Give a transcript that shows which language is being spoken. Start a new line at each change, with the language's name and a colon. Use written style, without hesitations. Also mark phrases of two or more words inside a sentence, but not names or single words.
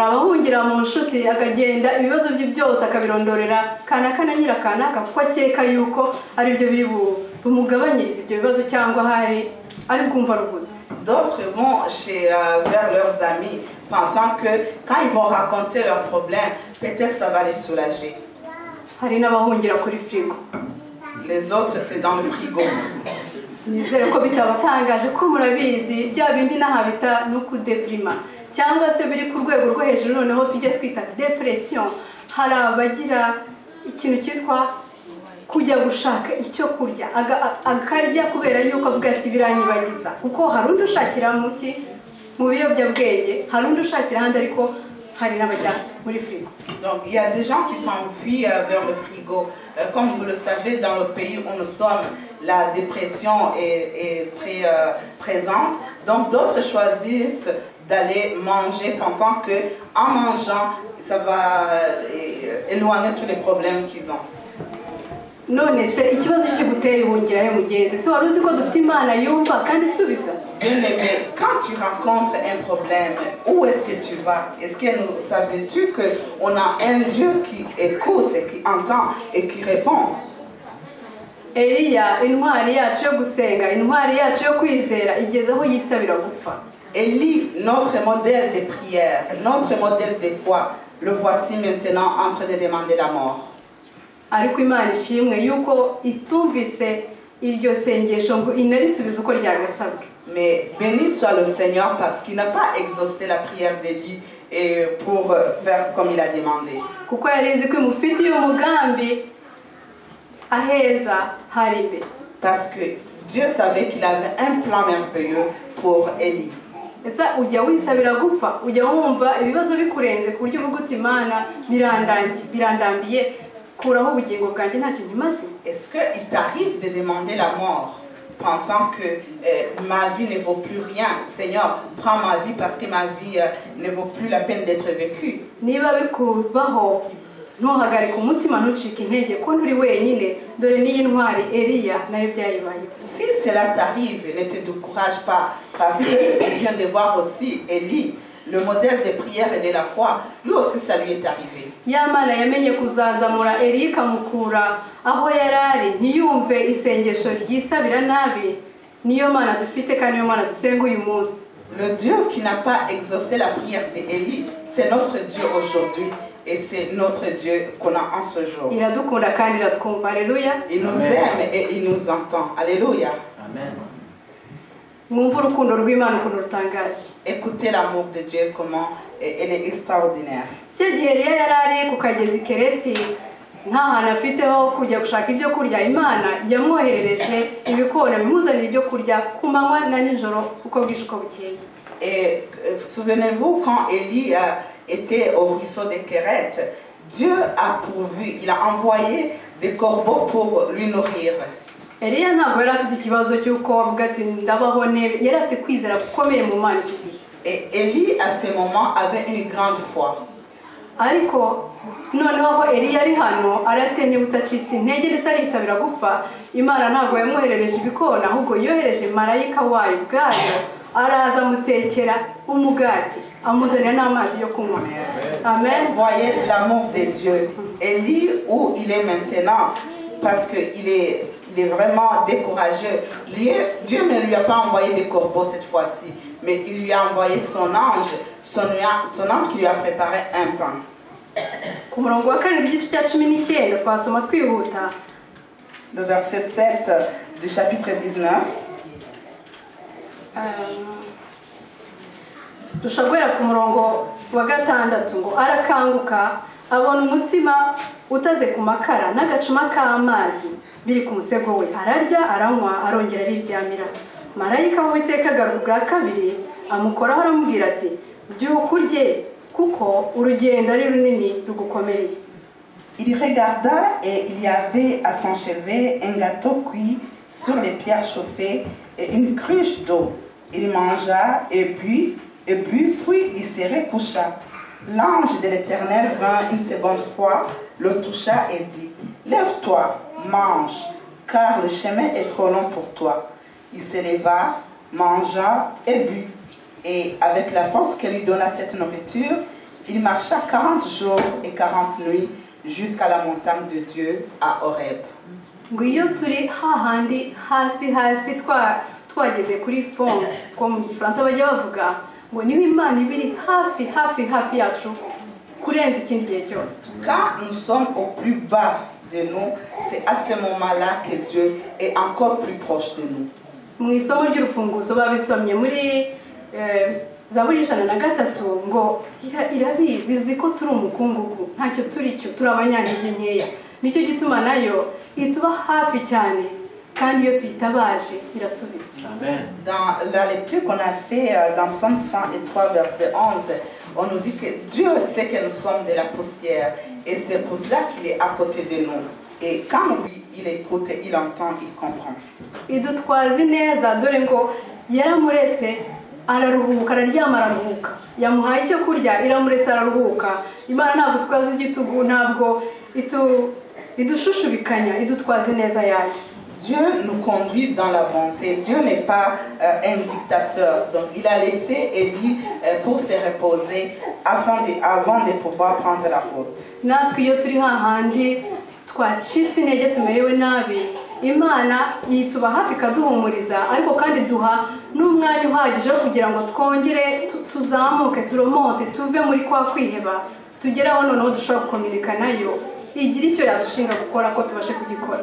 French: D'autres vont vers leurs amis, pensant que quand ils vont raconter leurs problèmes, peut-être ça va les soulager. Les autres, c'est dans le frigo.
Kinyarwanda: kujya gushaka icyo kurya akarya kubera yuko avuga ati biranyibagiza kuko hari undi ushakira mu biyobyabwenge hari undi ushakira ahandi ariko hari n'abajya muri frigo.
French: Donc il y a des gens qui s'enfuient vers le frigo. Comme vous le savez, dans le pays où nous sommes, la dépression est très présente. Donc d'autres choisissent d'aller manger pensant que en mangeant ça va éloigner tous les problèmes qu'ils ont.
Kinyarwanda: None se ikibazo kiguteye wongerayo mugenzi se wari uzi ko dufite Imana yumva kandi isubiza.
French: Bien-aimé, quand tu rencontres un problème, où est-ce que tu vas? Est-ce que savais-tu qu'on a un Dieu qui écoute, qui entend et qui répond?
Kinyarwanda: Eliya intwari yacu yo gusenga intwari yacu yo kwizera igezeho yisabira gupfa.
French: Élie, notre modèle de prière, notre modèle de foi, le voici maintenant en train de demander la mort.
Kinyarwanda: Ariko Imana ishimwe yuko itumvise iryo sengesho ngo inarisubiza uko ryagasabwe.
French: Mais béni soit le Seigneur parce qu'il n'a pas exaucé la prière d'Élie pour faire comme il a demandé.
Kinyarwanda: Kuko yarizi ko mufitiye umugambi aheza hari imbere.
French: Parce que Dieu savait qu'il avait un plan merveilleux pour Élie.
Kinyarwanda: Esa ujya wisabira gupfa ujya wumva ibibazo bikurenze ku buryo uvuga uti Imana birandambiye kuraho ubugingo bwanjye ntacyo nkimaze.
French: Est-ce qu'il t'arrive de demander la mort pensant que ma vie ne vaut plus rien? Seigneur, prends ma vie parce que ma vie ne vaut plus la peine d'être vécue.
Kinyarwanda: Niba bikubaho ntuhagarike umutima ntucike intege ko nturi wenyine dore n'iyi ntwari Eliya nayo byayibaye.
French: Si cela t'arrive, ne te décourage pas parce que on vient de voir aussi Élie, le modèle de prière et de la foi, lui aussi ça lui est arrivé.
Kinyarwanda: Ya Mana yamenye kuzanzamura Eliya ikamukura aho yarari ntiyumve isengesho ryisabira nabi niyo Mana dufite kandi niyo Mana dusenga uyu munsi.
French: Le Dieu qui n'a pas exaucé la prière d'Élie, c'est notre Dieu aujourd'hui. Et c'est notre Dieu qu'on a en ce jour. Il nous aime et il nous entend. Alléluia. Amen.
Kinyarwanda: mwumve urukundo rw'Imana ukuntu rutangaje.
French: Écoutez l'amour de Dieu, comment elle est extraordinaire.
Kinyarwanda: Icyo gihe Eliya yari ari ku kagezi Kereti nta hantu afite ho kujya gushaka ibyo kurya, Imana yamwoherereje ibikona bimuzanira ibyo kurya ku manywa na nijoro uko bwije uko bukeye.
French: Et souvenez-vous, quand Élie était au ruisseau de Kéret, Dieu a pourvu, il a envoyé des corbeaux pour lui nourrir.
Kinyarwanda: Eliya ntabwo yari afite ikibazo cy'uko avuga ati ndabaho nebe, yari afite kwizera gukomeye mu Mana icyo gihe.
French: Et Élie, à ce moment, avait une grande foi.
Kinyarwanda: Ariko noneho aho Eliya ari hano aratenebutse acitse intege ndetse arisabira gupfa, Imana ntabwo yamwoherereje ibikona ahubwo yohereje marayika wayo ubwayo, araza amutekera umugati amuzanira n'amazi yo kunywa. Amen.
French: Voyez l'amour de Dieu. Élie, où il est maintenant, parce qu'il est vraiment décourageux. Dieu ne lui a pas envoyé des corbeaux cette fois-ci, mais il lui a envoyé son ange qui lui a préparé un pain.
Kinyarwanda: Ku murongo wa kane w'igice cya 19 twasoma twihuta.
French: Le verset 7 du chapitre 19.
Kinyarwanda: Dushobora ku murongo wa 6 ngo arakanguka abona umutsima utaze ku makara n'agacuma k'amazi biri ku musego we, ararya aranywa arongera ariryamira. Marayika w'Uwiteka agaruka bwa kabiri amukoraho aramubwira ati byuka urye kuko urugendo ari runini rugukomereye.
French: Il regarda et il y avait à son chevet un gâteau cuit sur les pierres chauffées et une cruche d'eau. Il mangea et but, puis il se recoucha. L'ange de l'Éternel vint une seconde fois, le toucha et dit, « Lève-toi, mange, car le chemin est trop long pour toi. » Il se leva, mangea et but. Et avec la force que lui donna cette nourriture, il marcha 40 jours et 40 nuits jusqu'à la montagne de Dieu à Horeb.
Kinyarwanda: Ngo iyo turi hahandi hasi twageze kuri fond ko mu Gifaransa bajya bavuga ngo niba Imana ibiri hafi yacu kurenza ikindi gihe cyose.
French: Quand nous sommes au plus bas de nous, c'est à ce moment-là que Dieu est encore plus proche de nous.
Kinyarwanda: Mu isomo ry'urufunguzo babisomye muri Zaburi 103 ngo irabizi izi ko turi umukungugu ntacyo turi cyo turabanyantege nkeya, nicyo gituma nayo ituba hafi cyane kandi iyo tuyitabaje irasubiza.
French: Dans la lecture qu'on a fait dans Psaume 103 verset 11, on nous dit que Dieu sait que nous sommes de la poussière et c'est pour cela qu'il est à côté de nous. Et quand il écoute, il entend, il comprend.
Kinyarwanda: Idutwazi neza dore ngo yaramuretse araruhuka araryama araruhuka, yamuhaye icyo kurya iramuretse araruhuka. Imana ntabwo twaza igitugu, ntabwo idushushubikanya, idutwaze neza yayo.
French: Dieu nous conduit dans la bonté. Dieu n'est pas un dictateur. Donc il a laissé Élie pour se reposer avant de pouvoir prendre la route.
Kinyarwanda: Natwe iyo turi hahandi twacitse intege tumerewe nabi, Imana yituba hafi kaduhumuriza, ariko kandi duha n'umwanya uhagije kugira ngo twongere tuzamuke turomonte tuve muri kwa kwiheba tugeraho noneho dushobora gukominika nayo igira icyo yadushinga gukora ko tubashe kugikora.